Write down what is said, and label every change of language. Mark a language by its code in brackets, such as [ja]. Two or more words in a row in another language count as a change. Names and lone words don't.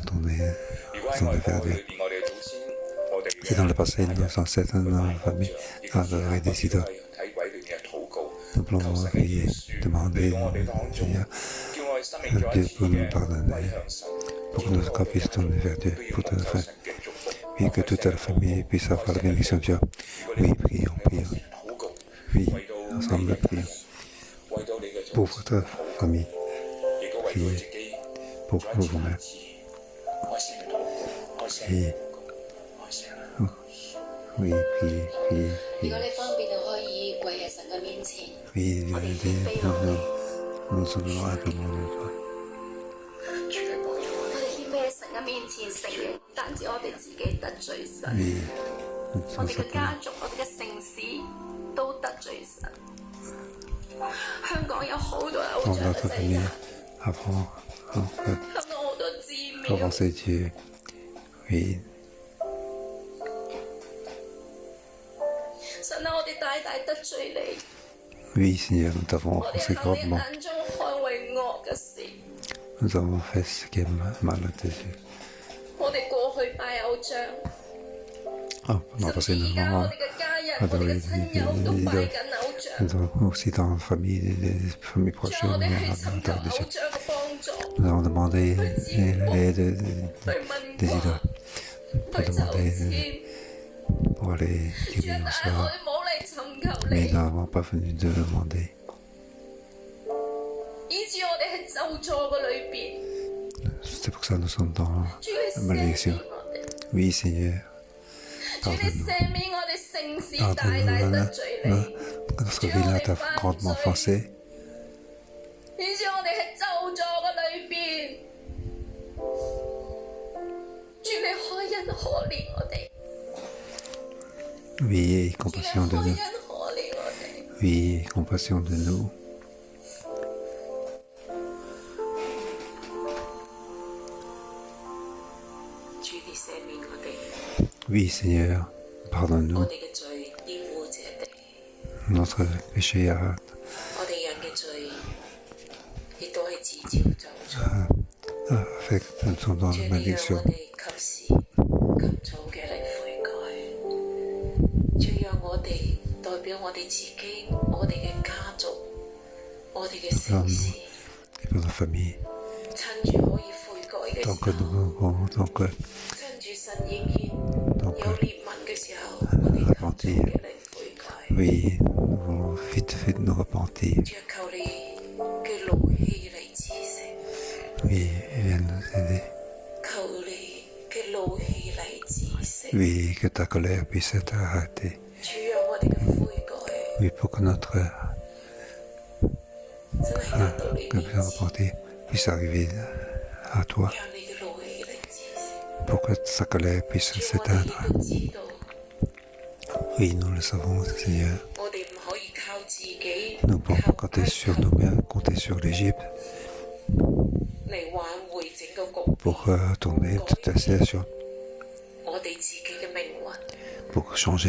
[yue] 如果喺我哋過去裏邊，我哋祖先，我哋嘅睇鬼裏面嘅禱告，求神嘅饒恕，俾我哋當中，叫我哋生命再一次嘅歸向神。 [fr] 主我哋都要求神嘅祝福。Oui, que toute la famille puisse avoir la bénédiction de Dieu. Oui, prions, prions. Oui, ensemble prions. Pour votre famille. Priez pour vous-même. Priez. Oui, priez, priez, [yue] 如果你方便，就可以跪喺神嘅面前。 [fr] priez. Oui, [yue] 我哋謙卑 [fr] nous [yue] 落嚟， [fr] sommes humblement devant. [yue] 我哋謙卑喺神嘅面前承認，唔單止我哋自己得罪神， [fr] Oui, [yue] 我哋嘅家族、我哋嘅城市都得罪神。香港有好多偶 [fr] dans [yue] 像 [fr] notre [yue] 嘅祭 [fr] famille, [yue] 壇， [fr] avant [yue] 香港好多寺廟。 [fr] avancer Dieu. Oui, [yue] 神啊，我哋大大得罪你， [fr] oui, Seigneur, nous t'avons [yue] 我哋 [fr] offensé [yue] 行你 [fr] grandement. [yue] 眼中看為惡嘅事。 [fr] Nous avons fait ce qui est mal à tes yeux. [yue] 我哋過去拜偶像， [fr] Ah, pendant [yue] 甚 [fr] passé [yue] 至 [fr] un [yue] 而家 [fr] moment, [yue] 我哋嘅家人、我哋嘅親友都拜緊偶像。 [fr] nous avons aussi dans la famille, des familles [yue] 將 [fr] proches, [yue] 我 [fr] nous [yue] 哋去尋 [fr] avons [yue] 求 [fr] des [yue] 偶 [fr] gens. [yue] 像嘅幫助， [fr] Nous avons demandé l'aide [yue] 去 [fr] des [yue] 問 [fr] idoles [yue] 卦，去求籤。 [fr] pour aller [yue] 主 [fr] guérir [yue] 啊， [fr] nos [yue] 但係我 [fr] soeurs. [yue] 哋冇嚟尋求 [fr] Mais [yue] 你， [fr] nous n'avons pas venu de demander. [yue] 以致我哋喺咒詛嘅裏邊。 [fr] C'est pour ça que nous sommes dans [yue] 主你 [fr] la [yue] 赦免 [fr] malédiction. [yue] 我哋， [fr] Oui, Seigneur, [yue] 主你 [fr] pardonne-nous. [yue] 赦免我哋城市大大 [fr] Pardonne-nous [yue] 得罪你， [fr] notre vilain t'a grandement offensé. [yue] 以致我哋喺咒詛嘅裏邊。主你開恩可憐我哋， [fr] Oui, [yue] 主你 [fr] compassion de [yue] 開 [fr] nous. [yue] 恩可憐我哋。 [fr] Oui, compassion de nous. [yue] 主你赦免我哋， [fr] Oui, Seigneur, [yue] 我 [fr] pardonne-nous [yue] 哋嘅罪玷污這地， [fr] notre péché à [yue] 我哋人嘅罪亦都係自招咒詛。 [fr] fait que nous sommes dans [yue] 主 [fr] la [yue] 你讓 [fr] malédiction. [yue] 我哋及時及早嘅嚟悔改，主讓我哋代表我哋自己、我哋嘅家族、我哋嘅城市， [fr] Et pour notre famille, [yue] 趁住可以悔改嘅 [fr] tant [yue] 時 [fr] que [yue] 候， [fr] nous, [yue] 趁住神仍然有憐憫嘅時候，我哋及早嘅嚟悔改。 [fr] oui, nous voulons vite nous repentir. [yue] 主求你嘅怒氣嚟止息， [fr] Oui, viens nous aider. [yue] 求你嘅怒氣嚟止息。 [fr] Oui, que ta colère puisse être arrêtée. [yue] 主讓我哋嘅悔改 [fr] Oui, pour que notre [yue] 真係達到你 [fr] que [yue] 面 [fr] nous [yue] 前， [fr] repentir puisse arriver à toi. [yue] 讓你嘅怒氣嚟止息。 [fr] Pour que sa colère puisse [yue] 主我哋 [fr] s'éteindre. [yue] 亦都知道， [fr] Oui, nous le savons, Seigneur. [yue] 我哋唔可以靠自己 [fr] Nous ne pouvons pas [yue] 靠 [fr] compter sur nous-mêmes, compter sur l'Égypte [yue] 嚟挽回整個局面， [fr] pour tourner toute la situation, [yue] 我哋自己嘅命運。 [fr] pour changer